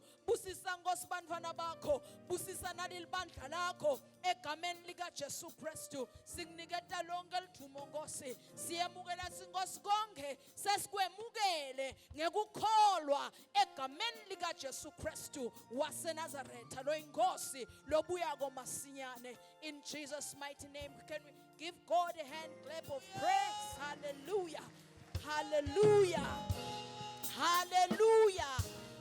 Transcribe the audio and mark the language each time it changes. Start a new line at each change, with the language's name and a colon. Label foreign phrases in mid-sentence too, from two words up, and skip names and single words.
Swati: Busisa Nkosi bantwana bakho, busisa nalibandla lakho egameni lika Jesu Kristu. Sikuniketa lonke lithumo Nkosi, siyemukela Nkosi konke sesikwemukele ngekukholwa egameni lika Jesu Kristu waseNazaretha lo inkosi lobuyako masinyane.
English: In Jesus' mighty name, can we give God a hand clap of praise? Hallelujah, hallelujah, hallelujah.